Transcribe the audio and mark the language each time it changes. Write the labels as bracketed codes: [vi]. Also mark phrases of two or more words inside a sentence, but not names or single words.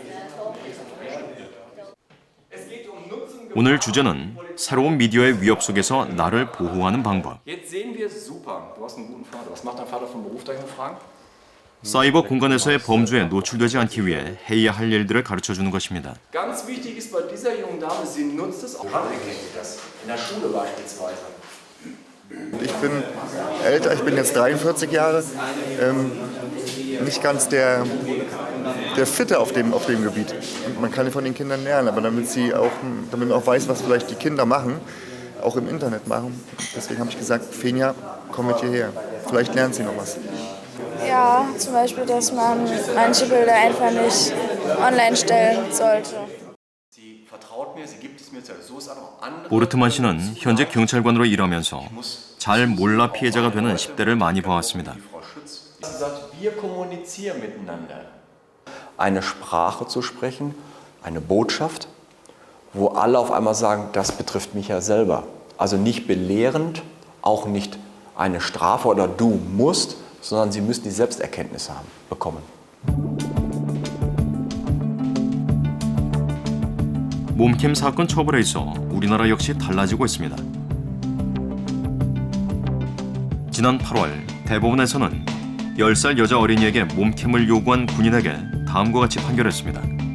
[ko] 오늘 주제는 새로운 미디어의 위협 속에서 나를 보호하는 방법. 사이버 공간에서의 범죄에 노출되지 않기 위해 해야 할 일들을 가르쳐주는 것입니다. [de] Ganz wichtig ist bei dieser jungen Dame, sie nutzt es auch. In der Schule beispielsweise. Ich bin älter, ich bin jetzt 43 Jahre, nicht ganz der Fitte auf dem Gebiet. Und man kann von den Kindern lernen, aber damit man auch weiß, was vielleicht die Kinder machen, auch im Internet machen. Deswegen habe ich gesagt, Fenja, komm mit hierher. Vielleicht lernt sie noch was. Ja, zum Beispiel, dass man manche Bilder einfach nicht online stellen sollte. [ko] 보르트만 씨는 현재 경찰관으로 일하면서 잘 몰라 피해자가 되는 10대를 많이 봐왔습니다. [de] Eine Sprache zu sprechen, eine Botschaft, wo alle auf einmal sagen, das betrifft mich ja selber. Also nicht belehrend, auch nicht eine Strafe oder du musst, sondern sie müssen die Selbsterkenntnis bekommen. [ko] 몸캠 사건 처벌에 있어 우리나라 역시 달라지고 있습니다. 지난 8월 대법원에서는 10살 여자 어린이에게 몸캠을 요구한 군인에게 다음과 같이 판결했습니다.